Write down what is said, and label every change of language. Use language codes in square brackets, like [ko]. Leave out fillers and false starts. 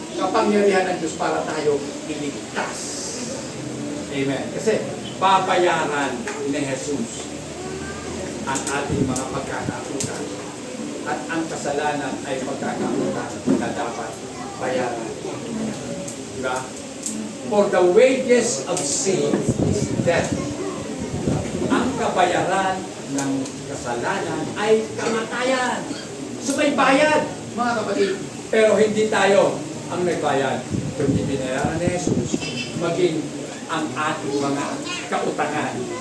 [tl] Kapangyarihan ng Diyos para tayo iligtas. Amen. Kasi, babayaran ni Jesus ang ating mga pagkakakutan. At ang kasalanan ay pagkakakutan na dapat bayaran. Diba? [en] For the wages of sin is death. [tl] Ang kabayaran ng kasalanan ay kamatayan. So may bayad, mga kapatid. Pero hindi tayo ang nagbayad. Kundi binayaran ni Jesus maging ang ating mga kautangan.